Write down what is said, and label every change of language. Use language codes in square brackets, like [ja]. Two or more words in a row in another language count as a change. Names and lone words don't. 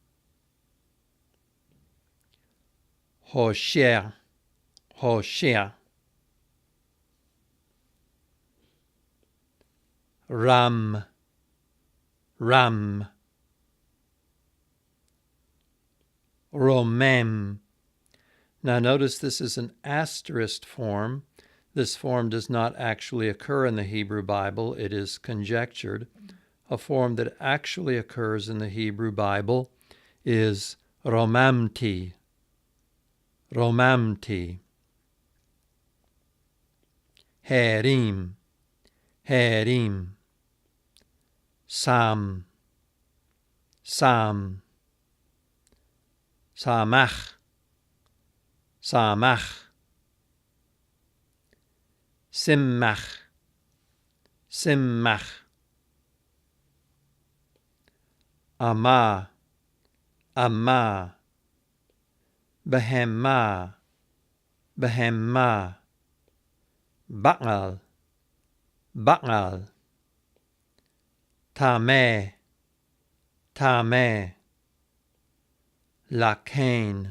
[he] הושר, הושר. רם, רם. Romem. [en] Now notice this is an asterisk form. This form does not actually occur in the Hebrew Bible. It is conjectured. A form that actually occurs in the Hebrew Bible is romamti. [he] רוממתי. הרים. הרים. שם. שם. שמח. שמח. שימח. שימח. אמה. Ama. Behemah. בהמה. בעל. בעל. טמא. טמא. לכן.